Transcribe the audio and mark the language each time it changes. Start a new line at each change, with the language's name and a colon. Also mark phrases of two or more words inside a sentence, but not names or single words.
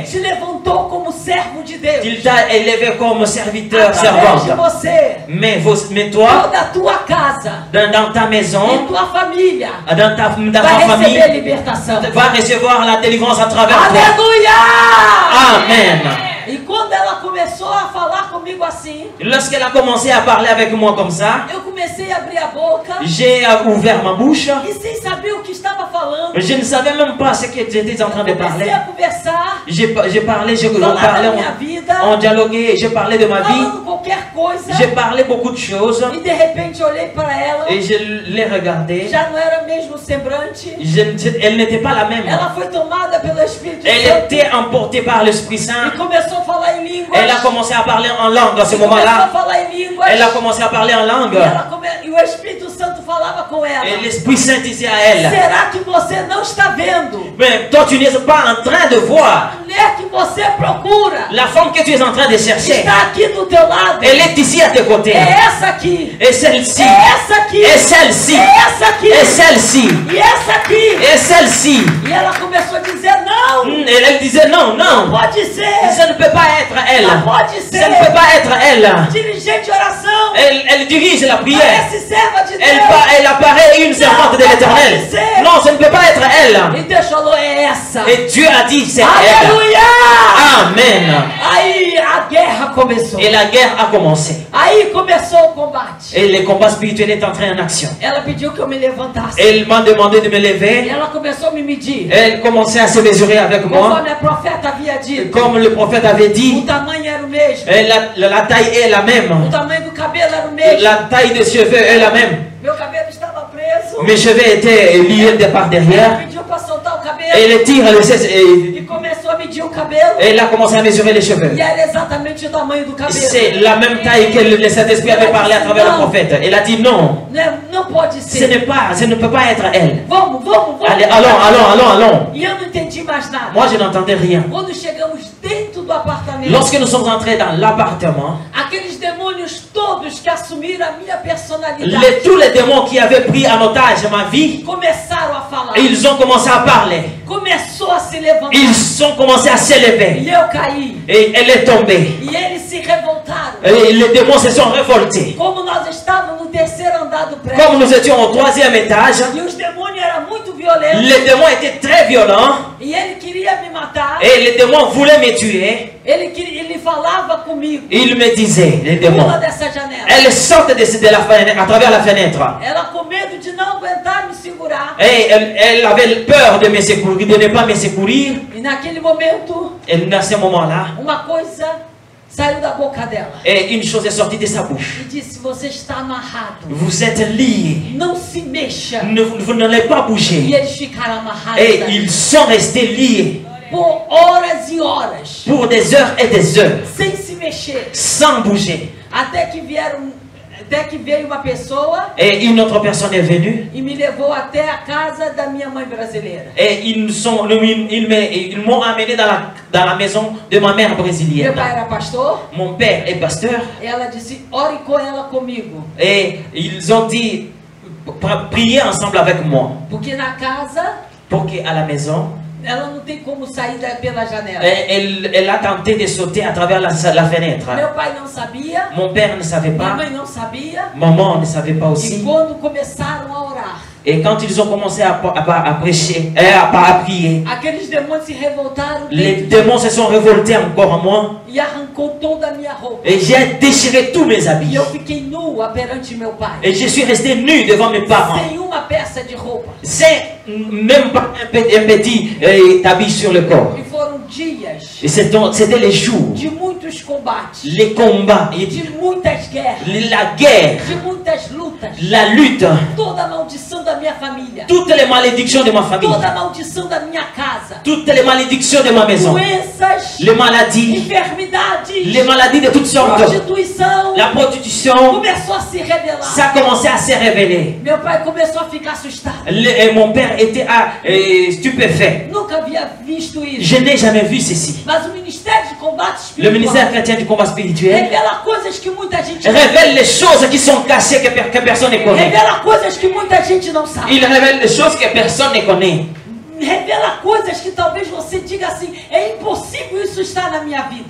Portuguese: te levantou como servo de Deus.
French: Il t'a élevé comme serviteur,
Portuguese: Através de
French: servante.
Portuguese: você,
French: Mais toi,
Portuguese: toda a tua casa
French: dans ta
Portuguese: e
French: maison,
Portuguese: tua família
French: dans ta
Portuguese: vai
French: famille,
Portuguese: receber libertação.
French: va recevoir la délivrance à travers toi.
Portuguese: Aleluia!
French: Amen.
Portuguese: E quando ela começou a falar comigo assim,
French: Lorsqu'elle a commencé à parler avec moi comme ça,
Portuguese: eu comecei a abrir a boca
French: j'ai ouvert ma bouche.
Portuguese: e sem saber o que estava falando,
French: Je ne savais même pas ce que j'étais en train de
Portuguese: comecei
French: parler.
Portuguese: a conversar,
French: J'ai parlé,
Portuguese: falar da
French: parlais,
Portuguese: minha vida,
French: on dialoguait, j'ai parlé de ma vie.
Portuguese: falando qualquer coisa,
French: J'ai parlé beaucoup de choses
Portuguese: e de repente olhei para ela,
French: et je l'ai regardée.
Portuguese: já não era mesmo o semblante,
French: Elle n'était pas la même.
Portuguese: ela foi tomada pelo Espírito
French: Elle
Portuguese: Santo
French: était emportée par l'Esprit Saint.
Portuguese: e começou a falar em línguas.
French: Elle a commencé à parler en langue à ce
Portuguese: Começou a
French: moment-là.
Portuguese: falar em línguas.
French: Elle a commencé à parler en langue.
Portuguese: E o Espírito Santo falava com ela.
French: Et l'Esprit Saint disait à elle,
Portuguese: Será que você não está vendo?
French: mais toi tu n'es pas en train de voir.
Portuguese: A mulher que você procura
French: La femme que tu es en train de chercher,
Portuguese: está aqui do teu lado.
French: elle est ici à tes côtés.
Portuguese: É essa aqui.
French: Et celle-ci.
Portuguese: É essa aqui.
French: Et celle-ci.
Portuguese: É essa aqui.
French: Et celle-ci.
Portuguese: E essa aqui.
French: Et celle-ci.
Portuguese: E ela começou a dizer não.
French: Elle disait non, non.
Portuguese: Pode ser.
French: Ça ne peut pas être elle.
Portuguese: Não pode
French: Ça ne
Portuguese: ser.
French: peut pas être elle.
Portuguese: Dirigente de oração.
French: Elle dirige la prière.
Portuguese: Parece serva de Deus.
French: Elle apparaît une servante de l'Éternel. Non, ça ne peut pas être elle.
Portuguese: E Deus falou, é essa.
French: Et Dieu a dit c'est elle.
Portuguese: Aleluia!
French: Amen.
Portuguese: Aí a guerra começou.
French: Et la guerre a commencé.
Portuguese: Aí começou o combate.
French: Et le combat spirituel est entré en action.
Portuguese: Ela pediu que eu me levantasse.
French: Elle m'a demandé de me
Portuguese: E
French: lever.
Portuguese: ela começou a me medir.
French: Elle commençait à se mesurer avec moi.
Portuguese: Conforme a profeta havia dito.
French: Comme le prophète avait
Portuguese: O
French: dit,
Portuguese: tamanho era o mesmo.
French: la taille est la
Portuguese: O
French: même.
Portuguese: tamanho do cabelo era o mesmo.
French: La taille des cheveux est la même.
Portuguese: Meu cabelo estava preso.
French: Mes cheveux étaient liés de par
Portuguese: Ela
French: derrière.
Portuguese: pediu para soltar o cabelo.
French: Et elle tire le cesse et
Portuguese: E começou a medir o cabelo.
French: elle a commencé à mesurer les cheveux.
Portuguese: E era exatamente o tamanho do cabelo.
French: C'est la même taille que le Saint-Esprit avait parlé à travers le prophète. Elle a dit non,
Portuguese: Não pode
French: ce
Portuguese: ser.
French: ne peut pas être elle.
Portuguese: Vamos.
French: Allez, allons.
Portuguese: E eu não entendi mais nada.
French: Moi, je n'entendais rien.
Portuguese: Quando chegamos dentro do apartamento,
French: Lorsque nous sommes entrés dans l'appartement,
Portuguese: aqueles demônios todos que assumiram a minha personalidade
French: tous les démons qui avaient pris en otage ma vie,
Portuguese: começaram a falar.
French: ils ont commencé à parler.
Portuguese: Começou a se levantar.
French: Ils ont commencé à s'élever.
Portuguese: E eu caí.
French: Et elle est tombée.
Portuguese: E eles se revoltaram.
French: Et les démons se sont révoltés.
Portuguese: Como nós estávamos no terceiro andar do prédio.
French: Comme nous étions au 3e étage,
Portuguese: E os demônios eram muito violentos.
French: les démons étaient très violents.
Portuguese: E ele queria me matar.
French: Et les démons voulaient me tuer.
Portuguese: Ele falava comigo.
French: Ils me disaient, les démons,
Portuguese: Pula dessa janela.
French: elles sortent de la fenêtre, à travers la fenêtre.
Portuguese: Ela com medo de não aguentar me segurar.
French: Et elle avait peur de me secourir, de ne pas me secourir.
Portuguese: E naquele momento,
French: Et dans ce moment-là,
Portuguese: uma coisa saiu da boca dela.
French: et une chose est sortie de sa bouche.
Portuguese: E disse, você está amarrado.
French: Vous êtes liés.
Portuguese: Não se mexa.
French: Vous n'allez pas
Portuguese: E
French: bouger.
Portuguese: eles ficaram amarrados.
French: Et ils sont restés liés
Portuguese: Por horas e horas.
French: pour des heures et des heures,
Portuguese: Sem se mexer.
French: sans bouger.
Portuguese: Até que veio uma pessoa
French: Et une autre personne est venue.
Portuguese: e me levou até a casa da minha mãe brasileira.
French: Et ils m'ont amené dans la maison de ma mère
Portuguese: Meu
French: brésilienne.
Portuguese: pai era pastor.
French: Mon père est pasteur.
Portuguese: Ela disse, ore com ela comigo.
French: Et ils ont dit, priez ensemble avec moi.
Portuguese: Porque na casa,
French: Pour qu'à la maison,
Portuguese: ela não tem como sair pela janela.
French: elle a tenté de sauter à travers la fenêtre.
Portuguese: Meu pai não sabia.
French: Mon père ne savait
Portuguese: Minha
French: pas.
Portuguese: mãe não sabia.
French: Maman ne savait pas
Portuguese: E
French: aussi.
Portuguese: quando começaram a orar,
French: Et quand ils ont commencé à prêcher, à prier,
Portuguese: aqueles demônios se revoltaram
French: les
Portuguese: dentro
French: démons se sont révoltés encore à moi.
Portuguese: e arrancou toda a minha roupa.
French: Et j'ai déchiré tous mes
Portuguese: E
French: habits.
Portuguese: eu fiquei nua perante meu pai.
French: Et je suis resté nu devant mes parents.
Portuguese: Sem uma peça de roupa.
French: C'est même pas un petit habit sur le corps.
Portuguese: E foram dias
French: Et c'était les jours,
Portuguese: de muitos combates,
French: les combats,
Portuguese: de muitas guerras,
French: la guerre,
Portuguese: de muitas lutas.
French: la lutte,
Portuguese: Toda a maldição da minha família,
French: toutes les malédictions de ma famille,
Portuguese: toda a maldição da minha casa,
French: toutes les malédictions de ma maison,
Portuguese: doenças,
French: les maladies,
Portuguese: enfermidades,
French: les maladies de toutes sortes,
Portuguese: prostituição,
French: la prostitution,
Portuguese: começou a se revelar.
French: ça a commencé à se révéler.
Portuguese: Meu pai começou a ficar assustado.
French: Et mon père était stupéfait.
Portuguese: Nunca havia visto isso.
French: Je n'ai jamais vu ceci.
Portuguese: Mas o Ministério de Combate
French: Le
Portuguese: Espiritual
French: ministère chrétien du combat spirituel
Portuguese: revela coisas que muita gente
French: révèle les choses qui sont cachées que personne ne connaît.
Portuguese: revela coisas que muita gente não sabe.
French: Il révèle des choses que personne ne connaît.
Portuguese: Revela coisas que talvez você diga assim, é impossível isso estar na minha vida.